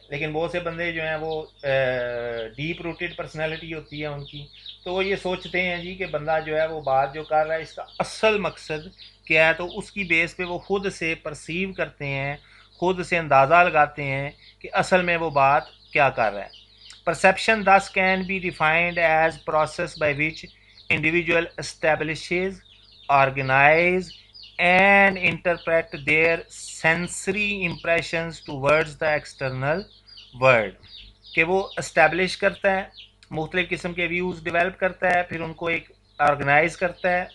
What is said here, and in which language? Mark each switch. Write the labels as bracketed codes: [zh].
[ur] لیکن بہت سے بندے جو ہیں وہ ڈیپ روٹیڈ پرسنالٹی ہوتی ہے ان کی، تو وہ یہ سوچتے ہیں جی کہ بندہ جو ہے وہ بات جو کر رہا ہے اس کا اصل مقصد کیا ہے، تو اس کی بیس پہ وہ خود سے پرسیو کرتے ہیں، خود سے اندازہ لگاتے ہیں کہ اصل میں وہ بات کیا کر رہا ہے. [en] Perception thus can be defined as process by which individual establishes, organize, and interpret their sensory impressions towards the external world. [ur] کہ وہ اسٹیبلش کرتا ہے، مختلف قسم کے ویوز ڈیولپ کرتا ہے، پھر ان کو ایک آرگنائز کرتا ہے.